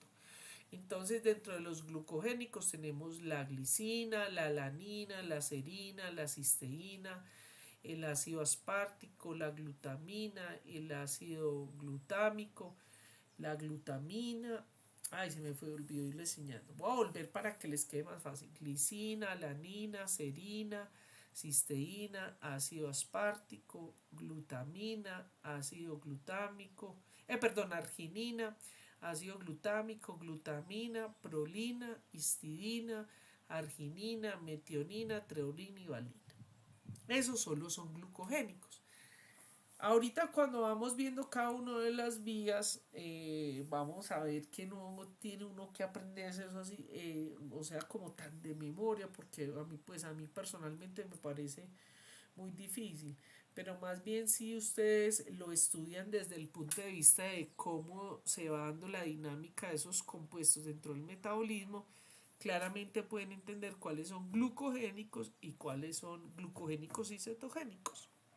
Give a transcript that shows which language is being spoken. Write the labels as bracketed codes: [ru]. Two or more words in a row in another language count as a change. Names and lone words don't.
[es] Entonces dentro de los glucogénicos tenemos la glicina, la alanina, la serina, la cisteína, el ácido aspartico, la glutamina, el ácido glutámico, la glutamina. Ay, se me fue, olvidó irles enseñando. Voy a volver para que les quede más fácil. Glicina, alanina, serina, cisteína, ácido aspartico, glutamina, ácido glutámico, arginina, ácido glutámico, glutamina, prolina, histidina, arginina, metionina, treonina y valina. Esos solo son glucogénicos. Ahorita cuando vamos viendo cada una de las vías, vamos a ver que no tiene uno que aprenderse eso así, o sea, como tan de memoria, porque a mí personalmente me parece muy difícil, pero más bien si ustedes lo estudian desde el punto de vista de cómo se va dando la dinámica de esos compuestos dentro del metabolismo, claramente pueden entender cuáles son glucogénicos y cuáles son glucogénicos y cetogénicos.